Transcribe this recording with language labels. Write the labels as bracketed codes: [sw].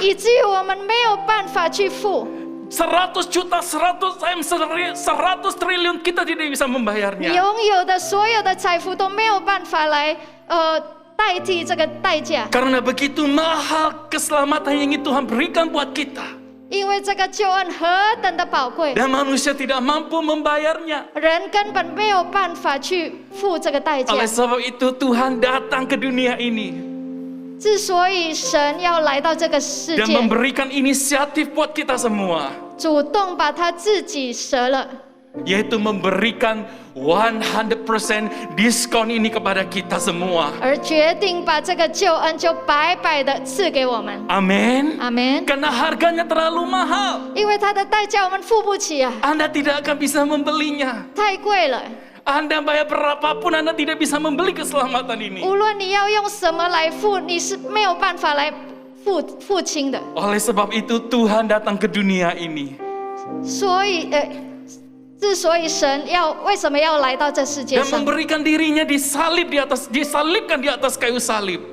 [zh] 以至于我们没有办法去付。 [id] 100 juta, 100 triliun kita tidak bisa membayarnya. [zh] 拥有的所有的财富都没有办法来代替这个代价， [id] Karena begitu mahal keselamatan yang Tuhan berikan buat kita. [zh] 因为这个救恩何等的宝贵， [id] Dan manusia tidak mampu membayarnya. [zh] 人根本没有办法去付这个代价。 [id] Oleh sebab itu Tuhan datang ke dunia ini [zh] 之所以神要来到这个世 [id] dan [zh] 界， [id] memberikan inisiatif buat kita semua, [zh] 主动把他自己舍了， [id] yaitu memberikan 100% diskon ini kepada kita semua. [zh] 而决定把这个救恩就白白的赐给我们。 [id] Amin. [zh] 阿门。 [id] Karena harganya terlalu mahal. [zh] 因为他的代价我们付不起啊， [id] Anda tidak akan bisa membelinya. [zh] 太贵了。 [id] Anda bayar berapapun Anda tidak bisa membeli keselamatan ini. [zh] 无论你要用什么来付，你是没有办法来付清的。 [id] Oleh sebab itu Tuhan datang ke dunia ini. [zh] 所以之所以神为什么要来到这世界 [id] dan [zh] 上， [id] memberikan dirinya disalibkan di atas kayu salib